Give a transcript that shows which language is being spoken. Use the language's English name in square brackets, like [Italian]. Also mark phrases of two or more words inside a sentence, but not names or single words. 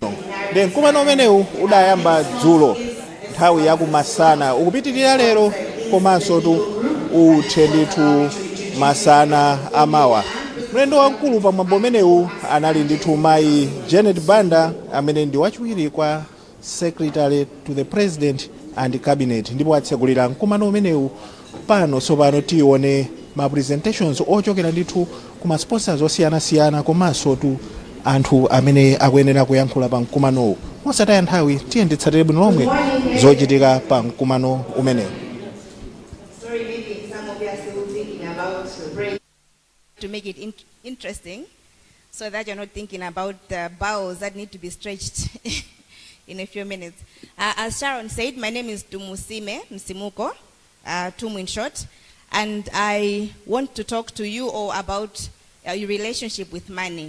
[Nyanja] Ndi mkumano umenewu udayamba dzulo nthawi yakumasana ukupitirira lero komanso tu uthe ndithu masana amawa. Mlendo wamkulu pa mwambo umenewu anali ndithu mayi Janet Banda amene ndi wachiwiri kwa [English] Secretary to the President and Cabinet, [Nyanja] ndipo atsekulira mkumano umenewu. Pano tsopano tione ma presentations ochokera ndithu kuma sponsors osiyanasiyana komanso tu anthu amene akuyenera kuyankhula pa mkumanowu. Mosataya nthawi tiyendetsatire bwino lomwe zochitika pa mkumano umenewu. [English] To make it interesting, so that you're not thinking about the bowels that need to be stretched in a few minutes. As Sharon said, my name is Tumusime Msimuko, Tumu in short, and I want to talk to you all about your relationship with money.